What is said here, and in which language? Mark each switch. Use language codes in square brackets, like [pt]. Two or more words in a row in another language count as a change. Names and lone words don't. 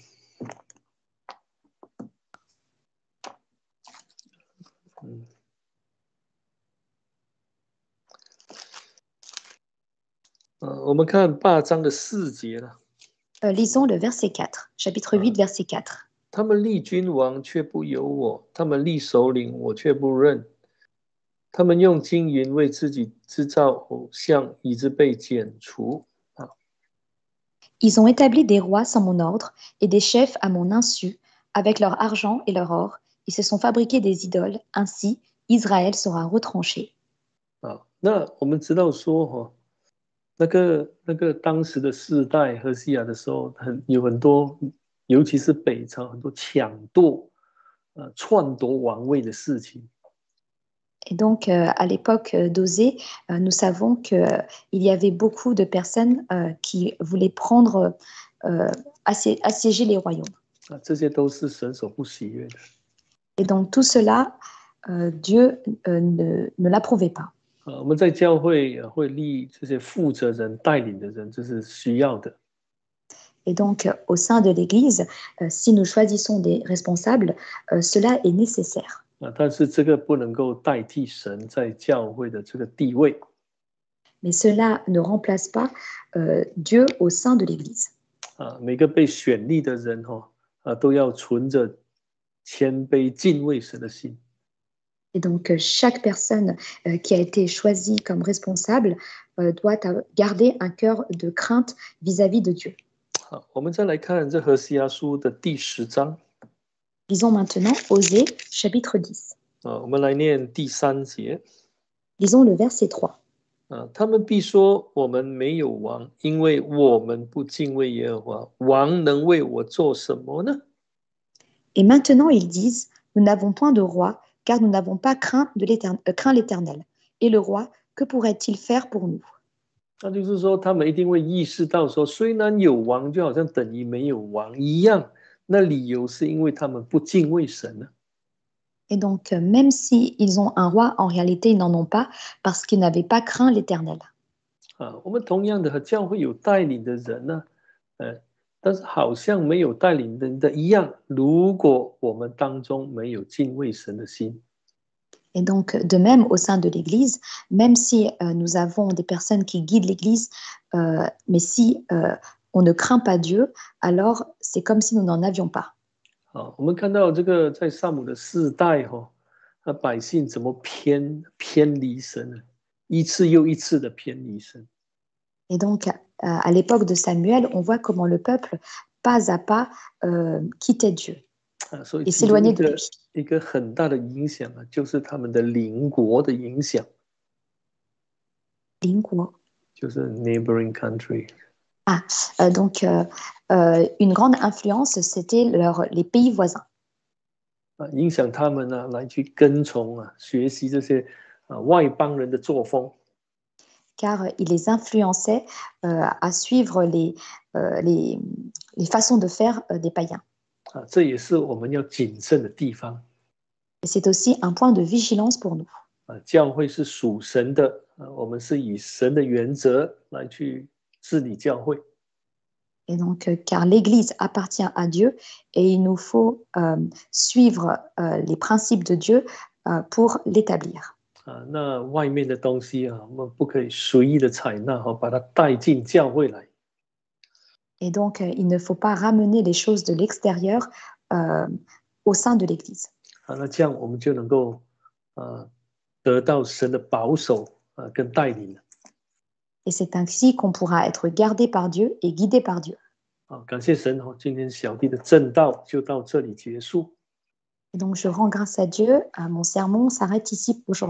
[zh] 我们看8章的4节了。 [fr] Lisons le verset 4, chapitre 8, verset 4. [zh] 他们立君王却不由我，他们立首领我却不认。他们用金银为自己制造偶像，以致被剪除。 [fr] Ils ont établi des rois sans mon ordre et des chefs à mon insu, avec leur argent et leur or. Ils se sont fabriqués des idoles. Ainsi, Israël sera retranché. [zh] 那我们知道说那个当时的世代何西亚的时候，有很多，尤其是北朝很多抢夺、篡夺王位的事情。 [fr] Et donc, à l'époque d'Osée, nous savons qu'il y avait beaucoup de personnes qui voulaient prendre, assiéger les royaumes. [zh] 这些都是神所不喜悦的。 [fr] Et donc, tout cela, Dieu ne l'approuvait pas. [zh] 我们在教会会立这些负责人、带领的人，这是需要的。 [fr] Et donc, au sein de l'Église, si nous choisissons des responsables, cela est nécessaire. [zh] 但是这个不能够代替神在教会的这个地位。 [fr] Mais cela ne remplace pas Dieu au sein de l'Église. [zh] 每个被选立的人都要存着谦卑敬畏神的心。 [fr] Et donc, chaque personne qui a été choisie comme responsable doit garder un cœur de crainte vis-à-vis de Dieu. [zh] 我们再来看这何西阿书的第10章。 [fr] Lisons maintenant Osée, chapitre 10. [zh] 我们来念第3节。 [fr] Lisons le verset 3. [zh] 他们必说我们没有王，因为我们不敬畏耶和华。王能为我做什么呢？ [fr] Et maintenant, ils disent, nous n'avons point de roi, car nous n'avons pas craint l'Éternel. Et le roi, que pourrait-il faire pour nous? [zh] 那就是说，他们一定会意识到说，虽然有王，就好像等于没有王一样。那理由是因为他们不敬畏神呢。 [fr] Et donc, même s'ils ont un roi, en réalité, ils n'en ont pas, parce qu'ils n'avaient pas craint l'Éternel. [zh] 我们同样的教会有带领的人呢，但是好像没有带领人的一样。如果我们当中没有敬畏神的心。 [fr] Et donc, de même, au sein de l'Église, même si nous avons des personnes qui guident l'Église, mais si on ne craint pas Dieu, alors c'est comme si nous n'en avions pas. [zh] 我们看到这个在撒母的世代百姓怎么偏离神呢？一次又一次的偏离神。 [fr] Et donc, à l'époque de Samuel, on voit comment le peuple, pas à pas, quittait Dieu et s'éloignait de lui. [zh] 一个很大的影响就是他们的邻国的影响。邻国 [en] 就是 neighboring country. [fr] Donc, une grande influence, c'était les pays voisins. [zh] 影响他们来去跟从学习这些外邦人的作风。 [fr] Car il les influençait à suivre les façons de faire des païens. [zh] 这也是我们要谨慎的地方。 [fr] C'est aussi un point de vigilance pour nous. [zh] 教会是属神的，我们是以神的原则来去治理教会。 [fr] Et donc, car l'Église appartient à Dieu et il nous faut suivre les principes de Dieu pour l'établir. [zh] 那外面的东西我们不可以随意的采纳把它带进教会来。 [fr] Et donc, il ne faut pas ramener les choses de l'extérieur au sein de l'Église. [zh] 那这样我们就能够得到神的保守跟带领。 [fr] Et c'est ainsi qu'on pourra être gardé par Dieu et guidé par Dieu. [zh] 感谢神今天小弟的正道就到这里结束。 [fr] Et donc, je rends grâce à Dieu. Mon sermon s'arrête ici aujourd'hui.